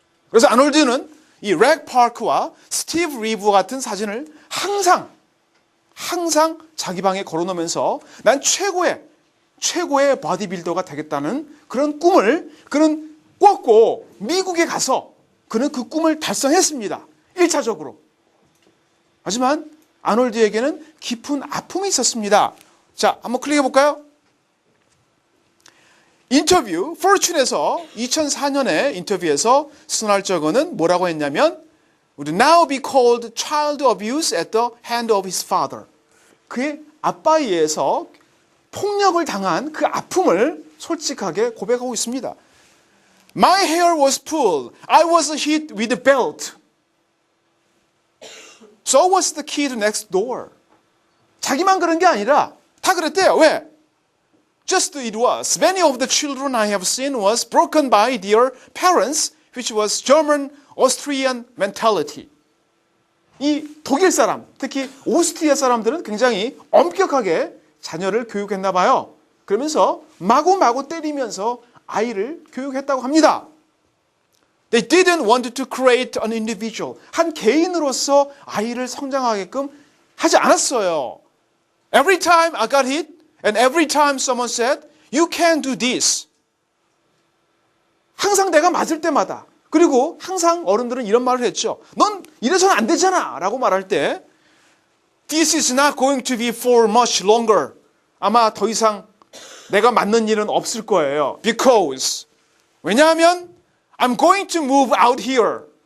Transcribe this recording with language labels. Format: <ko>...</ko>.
<ko>그래서 아놀드는 이 렉 파크와 스티브 리브와 같은 사진을 항상 자기 방에 걸어놓으면서 난 최고의 바디빌더가 되겠다는 그런 꿈을 그는 꿨고 미국에 가서 그는 그 꿈을 달성했습니다. 1차적으로. 하지만 아놀드에게는 깊은 아픔이 있었습니다. 자, 한번 클릭해 볼까요? 인터뷰, 포춘에서 2004년에 인터뷰에서 스날저거는 뭐라고 했냐면</ko> <en>would now be called child abuse at the hand of his father.</en> <ko>그의 아빠에 의해서 폭력을 당한 그 아픔을 솔직하게 고백하고 있습니다.</ko> <en>My hair was pulled. I was hit with a belt. So was the kid next door.</en> <ko>자기만 그런 게 아니라 다 그랬대요. 왜?</ko> <en>Just it was. Many of the children I have seen was broken by their parents, which was German, Austrian mentality.</en> <ko>이 독일 사람, 특히 오스트리아 사람들은 굉장히 엄격하게 자녀를 교육했나 봐요. 그러면서 마구마구 때리면서 아이를 교육했다고 합니다.</ko> <en>They didn't want to create an individual.</en> <ko>한 개인으로서 아이를 성장하게끔 하지 않았어요.</ko> <en>Every time I got hit and every time someone said, you can't do this.</en> <ko>항상 내가 맞을 때마다 그리고 항상 어른들은 이런 말을 했죠. 넌 이래서는 안 되잖아 라고 말할 때</ko> <en>This is not going to be for much longer.</en> <ko>아마 더 이상 내가 맞는 일은 없을 거예요.</ko> <en>Because</en> <ko>왜냐하면</ko> <en>I'm going to move out here.</en>